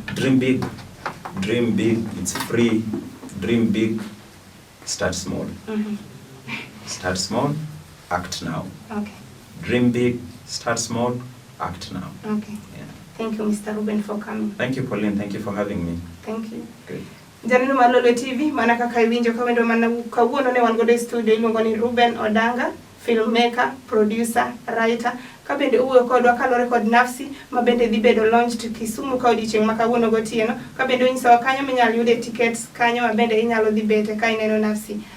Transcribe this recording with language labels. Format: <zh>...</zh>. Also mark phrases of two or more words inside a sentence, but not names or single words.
<en>Dream big, it's free. Dream big, start small. Start small, act now. Okay. Dream big, start small, act now. Okay. Yeah. Thank you, Mr. Ruben, for coming. Thank you, Pauline. Thank you for having me. Thank you. Good.</en> <luo>Janino ma Lolwe TV, mana kaka iwinjo kawendo mana kawuono ne wan godo e studio iluongo ni Ruben Odanga,</luo> <en>filmmaker, producer, writer.</en> <luo>Kabende uwe kodwa kalore kod nafsi, mabende dhi bedo launched Kisumu ka odiochieng' ma kawuono gotieno. Kabende onyisowa kanyo minyalo yude tickets kanyo mabende inyalo dhi bete ka ineno nafsi.</luo>